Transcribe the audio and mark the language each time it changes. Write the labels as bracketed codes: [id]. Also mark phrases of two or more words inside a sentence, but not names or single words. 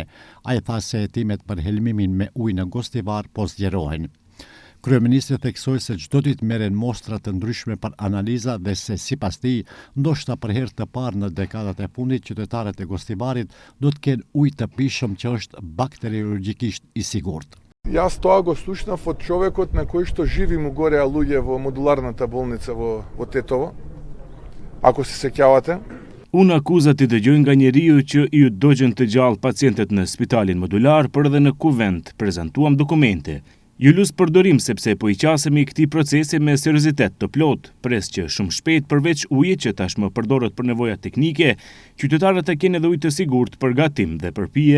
[sq] Ai tha se hetimet për helmimin me ujë në Gostivar po zgjerohen. Kryeministri theksoi se çdo ditë merren mostra të ndryshme për analiza dhe se sipas tij, ndoshta për herë të parë në dekadat e fundit qytetarët e Gostivarit do të kenë ujë të pishëm që është bakteriologjikisht i sigurt. [mk] Јас тоа го слушнав од човекот на кој што живи му горе луѓе во модуларната болница во Тетово. Ако се сеќавате. [sq] Unë akuzat të dëgjoj nga njeriu që ju dogjen të gjallë pacientët në spitalin modular, por edhe në kuvent prezantuam dokumente. Ju lus përdorim sepse po i qasemi këtij procesi me seriozitet të plot, pres që shumë shpejt përveç ujit që tashmë përdoret për nevoja teknike, qytetarët të kenë edhe ujë të sigurt për gatim dhe për pije.